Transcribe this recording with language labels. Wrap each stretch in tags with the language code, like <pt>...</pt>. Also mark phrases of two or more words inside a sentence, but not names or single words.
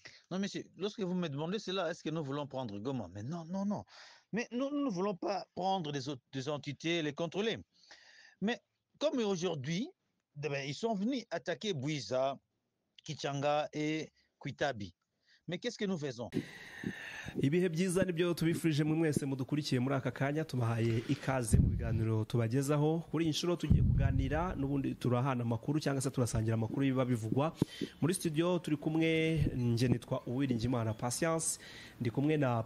<fr>Non, monsieur, lorsque vous me demandez cela, est-ce que nous voulons prendre Goma? Mais non, non, non. Mais nous ne voulons pas prendre des entités et les contrôler. Mais comme aujourd'hui, ils sont venus attaquer Bouiza, Kichanga et Kuitabi. Mais qu'est-ce que nous faisons?</fr> <rw>ibihe byiza nibyo tubifurije mu mwese mudukurikiye muri aka kanya tubahaye ikaze mu biganiro tubagezaho kuri inshuro tugiye kuganira n'ubundi turahana amakuru cyangwa se turasangira amakuru biba bivugwa muri studio turi kumwe nje nitwa Uwiringiyimana Patience ndi kumwe na</rw>